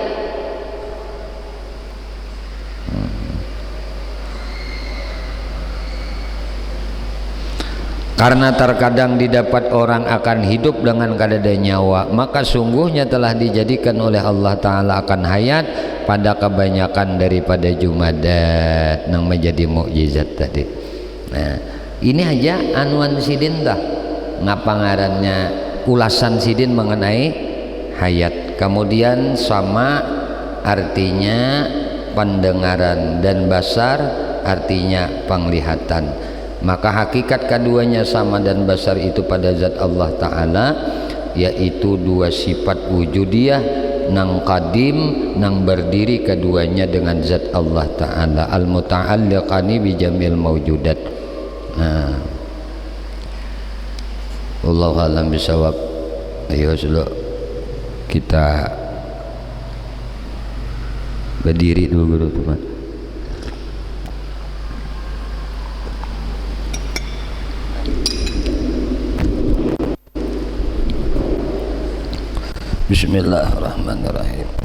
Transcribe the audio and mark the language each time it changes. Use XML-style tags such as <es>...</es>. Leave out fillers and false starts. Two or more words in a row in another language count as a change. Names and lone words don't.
<id>Karena terkadang didapat orang akan hidup dengan kadada nyawa, maka sungguhnya telah dijadikan oleh Allah Ta'ala akan hayat pada kebanyakan daripada jumadat yang menjadi mukjizat tadi.</id> <bjn>Nah, ini aja anuan Sidin dah ngapa ngarannya ulasan Sidin mengenai hayat.</bjn> <id>Kemudian sama artinya pendengaran dan basar artinya penglihatan. Maka hakikat keduanya sama dan basar itu pada zat Allah Ta'ala, yaitu dua sifat wujudiyah nang qadim nang berdiri keduanya dengan zat Allah Ta'ala,</id> <ar>المتعلقان بجميع الموجودات.</ar> <id>Nah,</id> <ar>والله أعلم بالصواب.</ar> <id>Ayo dulu kita berdiri dulu guru teman.</id> <ar>بسم الله الرحمن الرحيم.</ar>